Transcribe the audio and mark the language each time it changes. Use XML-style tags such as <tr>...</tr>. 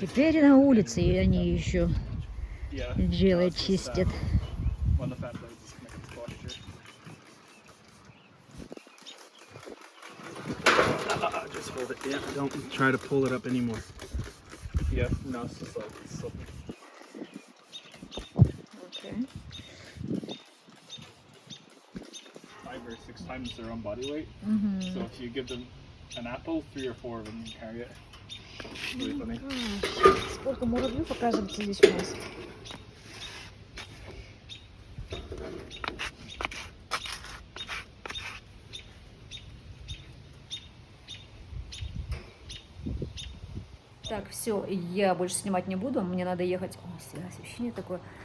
<ru>Теперь на улице и они еще</ru> <en>Yeah.</en> <ru>делают, чистят.</ru> <en>One of the fat blades is connected to body here. Just hold it. Yeah, don't try to pull it up anymore. Yeah, no, it's just like it's slipping. Okay. 5 or 6 times their own body weight. So if you give them an apple, 3 or 4 of them can carry it. It's really funny.</en> <ru>Сколько муравьев оказывается здесь у нас. Так, все, я больше снимать не буду. Мне надо ехать. О, освещение такое.</ru>